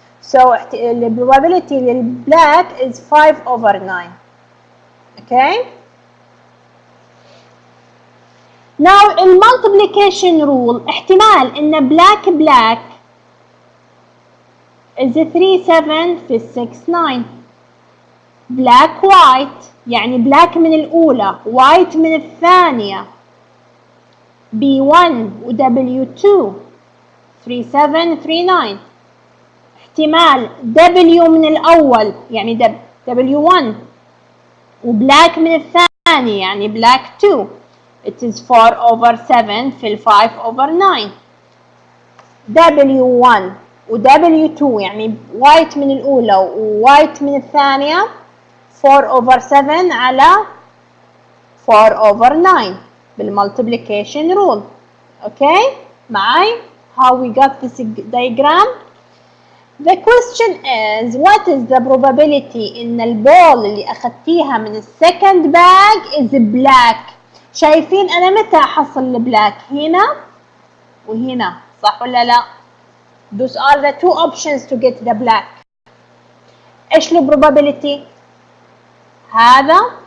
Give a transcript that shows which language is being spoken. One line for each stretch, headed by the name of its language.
English: So the probability
Arabic: للبلاك
English: is 5/9. Okay. Now in multiplication rule
Arabic: احتمال ان
English: black is 3 7
Arabic: في
English: 6 9. black white
Arabic: يعني black من الأولى white من الثانية. B1 و W2 3 7 3 9. احتمال W من الأول يعني W1 وبلاك من الثاني يعني black 2.
English: it is 4/7 في 5/9.
Arabic: W1 و W2 يعني white من الأولى و white من الثانية 4/7 على 4/9 بالمultiplication rule.
English: okay
Arabic: معي؟
English: how we got this diagram. The question is what is the probability
Arabic: إن البول اللي أخذتيها من السكند
English: bag is black.
Arabic: شايفين أنا متى أحصل البلاك؟ هنا وهنا صح ولا لا؟
English: Those are the two options to get the black.
Arabic: إيش ال probability؟ هذا